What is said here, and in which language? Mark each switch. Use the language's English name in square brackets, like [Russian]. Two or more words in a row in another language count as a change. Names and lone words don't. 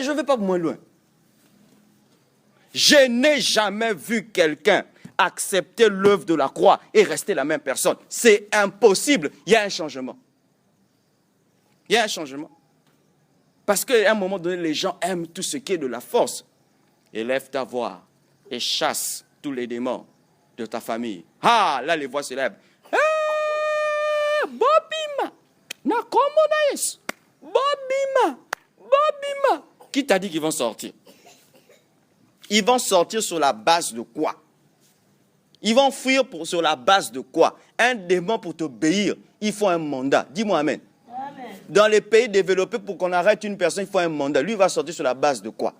[French] Je ne vais pas moins loin. Je n'ai jamais vu quelqu'un accepter l'œuvre de la croix et rester la même personne. C'est impossible. Il y a un changement. Il y a un changement. Parce qu'à un moment donné, les gens aiment tout ce qui est de la force. Élève ta voix et chasse tous les démons de ta famille. Là, les voix s'élèvent. Bobima! Nakomonaïs! Bobima! Bobima! Qui t'a dit qu'ils vont sortir? Ils vont sortir sur la base de quoi? Ils vont fuir sur la base de quoi? Un démon pour t'obéir, il faut un mandat. Dis-moi amen. Amen. Dans les pays développés, pour qu'on arrête une personne, il faut un mandat. Lui, il va sortir sur la base de quoi?